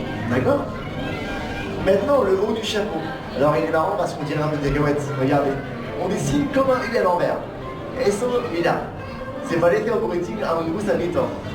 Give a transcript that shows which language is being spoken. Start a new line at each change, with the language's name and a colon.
French: D'accord? Maintenant, le haut du chapeau. Alors il est marrant parce qu'on dirait un peu des cacahuètes. Regardez. On dessine comme un U à l'envers.
Spanish: Eso, mira. Se parece un poquitín a un gusanito.